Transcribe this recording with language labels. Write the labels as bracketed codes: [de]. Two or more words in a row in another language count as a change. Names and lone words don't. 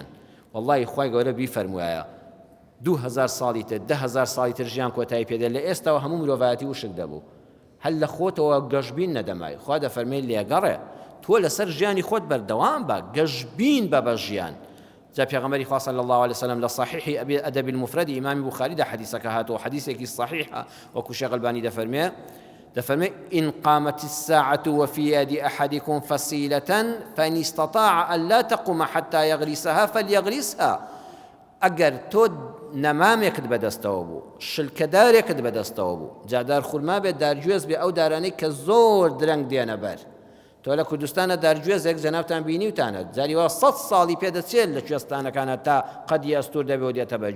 [ckb] وەڵڵی خوای گەورە بیفەرموایە 2000 ساڵی تر 10,000 ساڵی تر ژیان کۆتایی پێدە لە ئێستاوە هەموو مرۆڤایەتی وشک دەبوو هەل لە خۆتەوە گەشبین نەدەمای. خوا دەفەرمێت لێگەڕێ تۆ لەسەر ژیانی خۆت بەردەوام بە گەشبین بە بە ژیان. جا پێغەمبەری خوا [ar] صلی الله عليه وسلم [ckb] لە صحیحی ئەدەب المفرد ئیمامی بوخاری دا حەدیثەکە هاتەوە حەدیثێکی صحیحە وەکو شێخ ئەلبانی دەفەرمێ [ar] إن قامت الساعة وفي يد أحدكم فصيلة فإن استطاع أن لا تقوم حتى يغرسها فليغرسها. [ckb] ئەگەر تۆ نەمامێکت بەدەستەوە بوو شلکەدارێکت بەدەستەوە بوو جادار خورما بێت دارگوێز بێ ئەو دارانەی کە زۆر درەنگ دێنە بەر. تۆ لە کوردستانە دارگوێزێک جەنابتان بینیوتانە جاریوە 100 ساڵی پێدەچێت لە کوێستانەکانە تا قەدی ئەستور دەبێ و دێتە بەر.